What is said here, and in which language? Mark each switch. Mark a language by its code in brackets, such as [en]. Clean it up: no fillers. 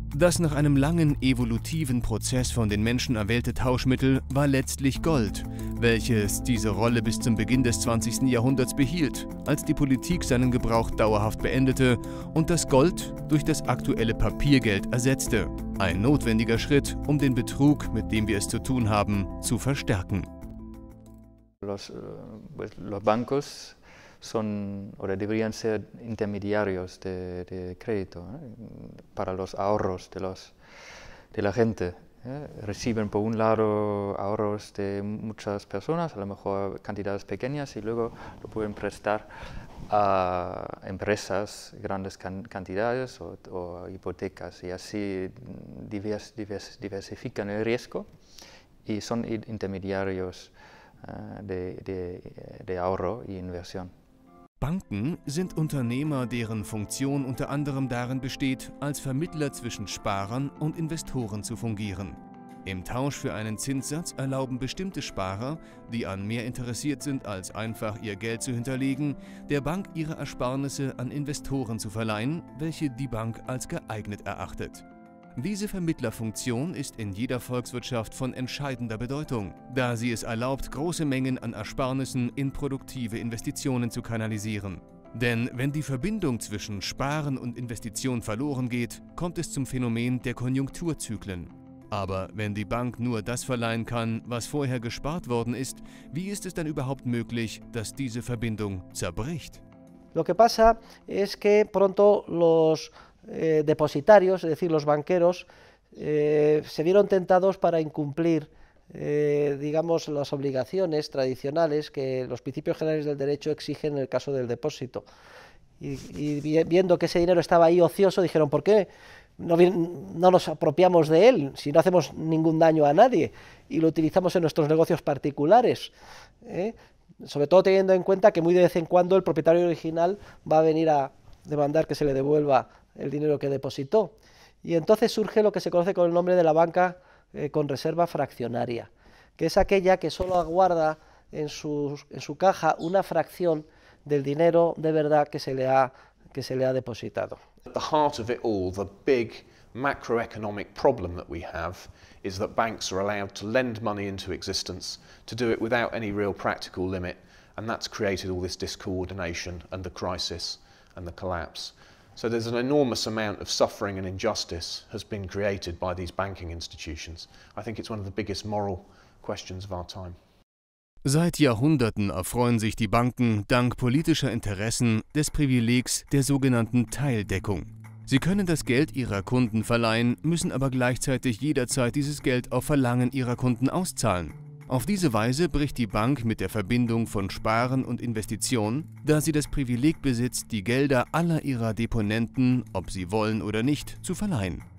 [de] Das nach einem langen evolutiven Prozess von den Menschen erwählte Tauschmittel war letztlich Gold, welches diese Rolle bis zum Beginn des 20. Jahrhunderts behielt, als die Politik seinen Gebrauch dauerhaft beendete und das Gold durch das aktuelle Papiergeld ersetzte. Ein notwendiger Schritt, um den Betrug, mit dem wir es zu tun haben, zu verstärken. [es] Los bancos son o deberían ser intermediarios de crédito para los ahorros de la gente. Reciben por un lado ahorros de muchas personas, a lo mejor cantidades pequeñas, y luego lo pueden prestar a empresas grandes cantidades o hipotecas, y así diversifican el riesgo y son intermediarios de ahorro y inversión. [de] Banken sind Unternehmer, deren Funktion unter anderem darin besteht, als Vermittler zwischen Sparern und Investoren zu fungieren. Im Tausch für einen Zinssatz erlauben bestimmte Sparer, die an mehr interessiert sind, als einfach ihr Geld zu hinterlegen, der Bank ihre Ersparnisse an Investoren zu verleihen, welche die Bank als geeignet erachtet. Diese Vermittlerfunktion ist in jeder Volkswirtschaft von entscheidender Bedeutung, da sie es erlaubt, große Mengen an Ersparnissen in produktive Investitionen zu kanalisieren. Denn wenn die Verbindung zwischen Sparen und Investition verloren geht, kommt es zum Phänomen der Konjunkturzyklen. Aber wenn die Bank nur das verleihen kann, was vorher gespart worden ist, wie ist es dann überhaupt möglich, dass diese Verbindung zerbricht? [es] Lo que pasa es que pronto los depositarios, es decir, los banqueros, se vieron tentados para incumplir, digamos, las obligaciones tradicionales que los principios generales del derecho exigen en el caso del depósito. Y viendo que ese dinero estaba ahí ocioso, dijeron, ¿por qué no nos apropiamos de él si no hacemos ningún daño a nadie y lo utilizamos en nuestros negocios particulares? Sobre todo teniendo en cuenta que muy de vez en cuando el propietario original va a venir a demandar que se le devuelva el dinero que depositó. Y entonces surge lo que se conoce con el nombre de la banca con reserva fraccionaria, que es aquella que solo aguarda en su caja una fracción del dinero de verdad que se le ha depositado. [en] At the heart of it all, the big macroeconomic problem that we have is that banks are allowed to lend money into existence, to do it without any real practical limit, and that's created all this discoordination and the crisis and the collapse. So there's an enormous amount of suffering and injustice has been created by these banking institutions. I think it's one of the biggest moral questions of our time. [de] Seit Jahrhunderten erfreuen sich die Banken dank politischer Interessen des Privilegs der sogenannten Teildeckung. Sie können das Geld ihrer Kunden verleihen, müssen aber gleichzeitig jederzeit dieses Geld auf Verlangen ihrer Kunden auszahlen. Auf diese Weise bricht die Bank mit der Verbindung von Sparen und Investition, da sie das Privileg besitzt, die Gelder aller ihrer Deponenten, ob sie wollen oder nicht, zu verleihen.